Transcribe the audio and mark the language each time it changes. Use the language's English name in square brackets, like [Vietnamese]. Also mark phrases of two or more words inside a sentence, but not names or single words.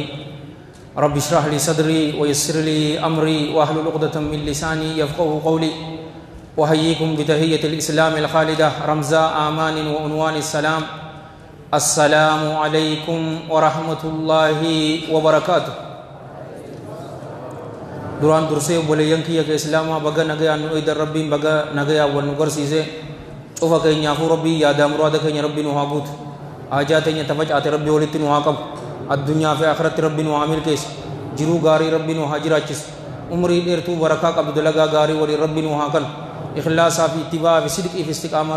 [Arabic] رب اشرح لي صدري ويسر لي أمري واحلل عقدة من لساني يفقهوا قولي. وحييكم بتحية الإسلام الخالدة رمزاء آمان وعنوان السلام. السلام عليكم ورحمة الله وبركاته. [Oromo] duraan dursee obboleeyyan kiyya ka islaamaa baga nagayaan nu eedan rabbiin baga nagayaa wal nu garsiise cufa keenyaafuu rabbii yaadaa muraada keenya rabbii nu haa guutu haajaa teenya tafacaate rabbii walitti nu haa qabu addunyaa fi akhiratti rabbii nu haa milkeessu jiruu gaarii rabbii nu haa jiraachisu umrii dheertuu barakaa qabdu dalagaa gaarii waliin rabbii nu haa kanu ikhlaasaa fi ittibaa fi sidqii fi istiqaamaa